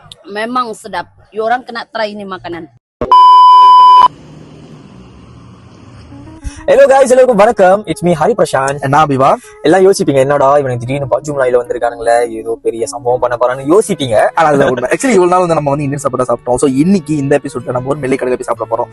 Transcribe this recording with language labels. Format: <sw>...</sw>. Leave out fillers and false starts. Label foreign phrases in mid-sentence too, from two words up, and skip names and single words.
<ms>memang sedap. You orang kena try ini makanan.</ms> <en>hello guys,</en> <ta>எல்லாருக்கும் வணக்கம்.</ta> <en>it's me ஹரி பிரசாந்த்.</en> <ta>என்ன பிவா எல்லாம் யோசிப்பீங்க, என்னடா இவனுக்கு திடீர்னு பஜ்ஜு மலாயில வந்திருக்கானுங்களே, ஏதோ பெரிய சம்பவம் பண்ண போறான்னு யோசிப்பீங்க. ஆக்சுவலி இவ்வளவு நாள் வந்து நம்ம வந்து இந்தியன் சாப்பிட்டா சாப்பிட்டோம். ஸோ இன்னைக்கு இந்த எபிசோட்ல நம்ம ஒரு மெல்லை கடையில போய் சாப்பிட போறோம்.</ta>